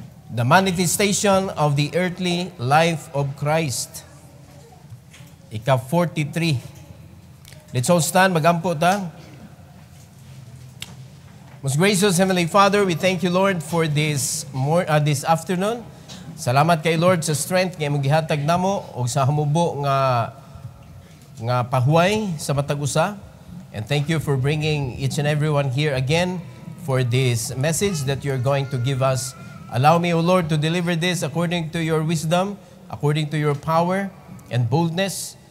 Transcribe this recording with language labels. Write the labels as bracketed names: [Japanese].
[English] The manifestation of the earthly life of Christ. [Cebuano] Ika-43. [English] Let's all stand, [Cebuano] magampo ta. [English] Most gracious Heavenly Father, we thank you, Lord, for this afternoon. [Cebuano] Salamat kay Lord sa strength nga imong gihatag namo o sa hamubo nga pahuway sa matag usa. [English] And thank you for bringing each and everyone here again for this message that you're going to give us. Allow me, O Lord, to deliver this according to your wisdom, according to your power and boldness.